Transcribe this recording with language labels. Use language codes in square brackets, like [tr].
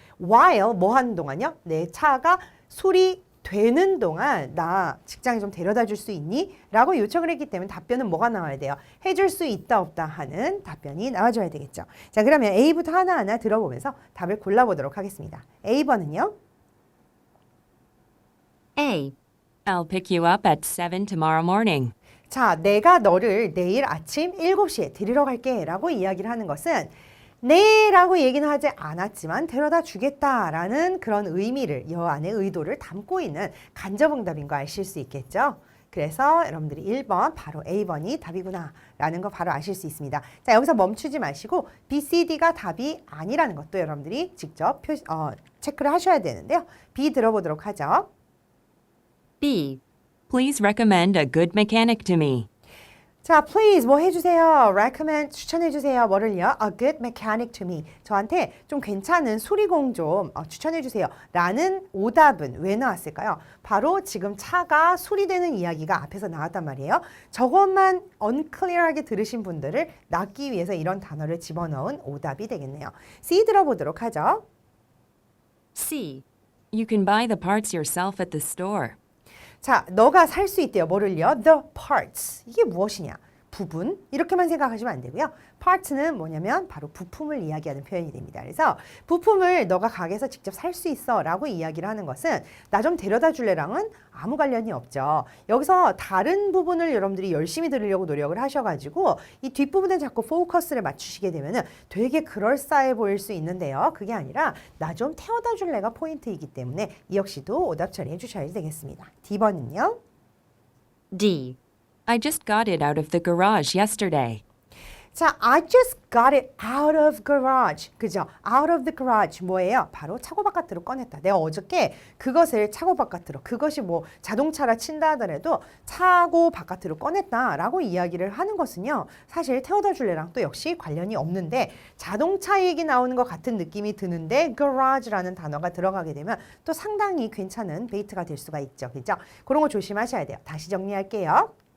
[ko] while 뭐 하는 동안요? 내 차가 되는 동안 나 직장에 좀 데려다 줄 수 있니? 라고 요청을 했기 때문에 답변은 뭐가 나와야 돼요? 해줄 수 있다 없다 하는 답변이 나와줘야 되겠죠. 자, 그러면 A부터 하나하나 들어보면서 답을 골라보도록 하겠습니다. A번은요? [en] A. I'll pick you up at 7 tomorrow morning. [ko] 자, 내가 너를 내일 아침 7시에 데리러 갈게 라고 이야기를 하는 것은 네 라고 얘기는 하지 않았지만 데려다 주겠다라는 그런 의미를 여 안에 의도를 담고 있는 간접응답인 거 아실 수 있겠죠. 그래서 여러분들이 1번 바로 A번이 답이구나 라는 거 바로 아실 수 있습니다. 자, 여기서 멈추지 마시고 B, C, D가 답이 아니라는 것도 여러분들이 직접 체크를 하셔야 되는데요. B 들어보도록 하죠. [en] B. Please recommend a good mechanic to me. [ko] 자, please 뭐 해주세요. recommend 추천해주세요. [en] 뭐를요? A good mechanic to me. [ko] 저한테 좀 괜찮은 수리공 좀 추천해주세요. 라는 오답은 왜 나왔을까요? 바로 지금 차가 수리되는 이야기가 앞에서 나왔단 말이에요. 저것만 unclear하게 들으신 분들을 낚기 위해서 이런 단어를 집어넣은 오답이 되겠네요. C 들어보도록 하죠. [en] C. You can buy the parts yourself at the store. [ko] 자, 너가 살 수 있대요. 뭐를요? [en] The parts. [ko] 이게 무엇이냐? 부분. 이렇게만 생각하시면 안 되고요. parts는 뭐냐면 바로 부품을 이야기하는 표현이 됩니다. 그래서 부품을 너가 가게에서 직접 살 수 있어 라고 이야기를 하는 것은 나 좀 데려다 줄래랑은 아무 관련이 없죠. 여기서 다른 부분을 여러분들이 열심히 들으려고 노력을 하셔가지고 이 뒷부분에 자꾸 포커스를 맞추시게 되면 되게 그럴싸해 보일 수 있는데요. 그게 아니라 나 좀 태워다 줄래가 포인트이기 때문에 이 역시도 오답 처리해 주셔야 되겠습니다. D번은요? [en] D. I just got it out of the garage yesterday. 자, I just got it out of garage. [ko] 그죠? [en] out of the garage 뭐예요? [ko] 바로 차고 바깥으로 꺼냈다. 내가 어저께 그것을 차고 바깥으로, 그것이 뭐 자동차라 친다 하더라도 차고 바깥으로 꺼냈다라고 이야기를 하는 것은요. 사실 태워다 줄래랑 또 역시 관련이 없는데 자동차 얘기 나오는 것 같은 느낌이 드는데 garage라는 단어가 들어가게 되면 또 상당히 괜찮은 베이트가 될 수가 있죠. 그죠? 그런 거 조심하셔야 돼요. 다시 정리할게요.